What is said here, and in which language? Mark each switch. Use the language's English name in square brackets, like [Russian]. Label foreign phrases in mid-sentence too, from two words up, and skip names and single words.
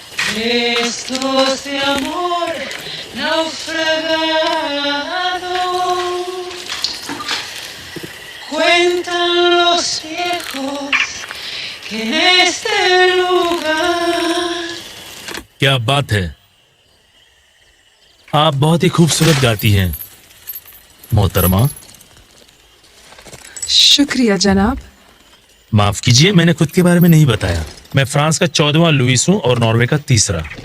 [Spanish] Restos de amor naufragado. Cuentan los viejos que en este lugar. [Hindi] क्या बात है, आप बहुत ही खूबसूरत गाती हैं मोहतरमा। शुक्रिया जनाब। माफ कीजिए, मैंने खुद के बारे में नहीं बताया। मैं फ्रांस का 14वां लुइस हूं और नॉर्वे का 3रा।